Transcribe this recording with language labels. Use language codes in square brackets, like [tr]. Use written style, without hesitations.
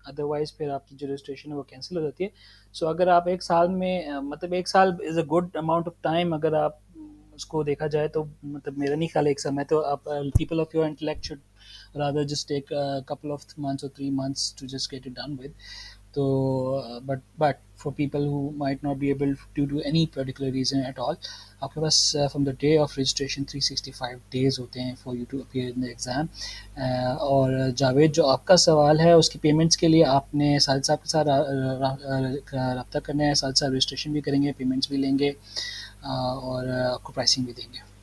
[ur] Otherwise پھر آپ کی جو رجسٹریشن ہے وہ کینسل ہو جاتی ہے. سو اگر آپ ایک سال میں مطلب ایک سال [en] is a good amount of time, [ur] اگر آپ اس کو دیکھا جائے تو مطلب میرا نہیں خیال ایک سال میں تو آپ [en] People of your intellect should rather just take a couple of months or 3 months to just get it done with. So but for people who might not be able due to any particular reason at all, [ur] آپ کے پاس [en] from the day of registration 365 days [ur] ہوتے ہیں [en] for you to appear in the exam. [ur] اور جاوید جو آپ کا سوال ہے اس کی پیمنٹس کے لیے آپ نے ساجد صاحب کے ساتھ رابطہ کرنا ہے. ساجد صاحب رجسٹریشن بھی کریں گے, پیمنٹس بھی لیں گے اور آپ کو پرائسنگ بھی دیں گے.